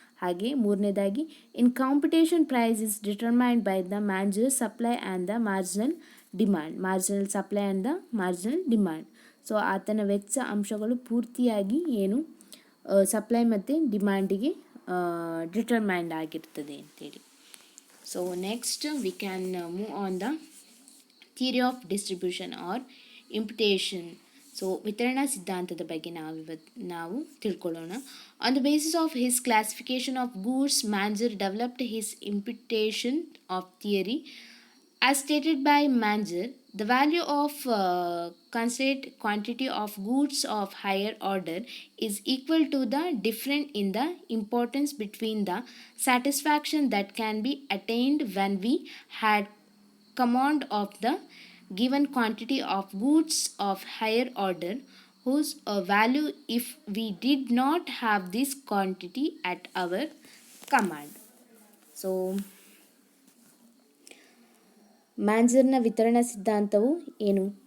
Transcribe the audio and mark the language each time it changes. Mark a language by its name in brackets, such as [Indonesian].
[Kannada] ಹಾಗೆ ಮೂರನೇದಾಗಿ [English] In competition price is determined by the manager supply and the marginal demand. Marginal supply and the marginal demand. [Kannada] So ಆತನ ವೆಚ್ಚ ಅಂಶಗಳು ಪೂರ್ತಿಯಾಗಿ supply ಮತ್ತು ಡಿಮ್ಯಾಂಡಿಗೆ ಡಿಟರ್ಮೈನ್ಡ್ ಆಗಿರ್ತದೆ ಅಂತೇಳಿ. [English] So next we can move on the theory of distribution or imputation. [Kannada] So ವಿತರಣಾ ಸಿದ್ಧಾಂತದ ಬಗ್ಗೆ ನಾವು ತಿಳ್ಕೊಳ್ಳೋಣ. [English] On the basis of his classification of goods Menger developed his imputation of theory. As stated by Manger, the value of considered quantity of goods of higher order is equal to the difference in the importance between the satisfaction that can be attained when we had command of the given quantity of goods of higher order, whose value if we did not have this quantity at our command. [Kannada] So ಮ್ಯಾನ್ಜರ್ನ ವಿತರಣಾ ಸಿದ್ಧಾಂತವು ಏನು?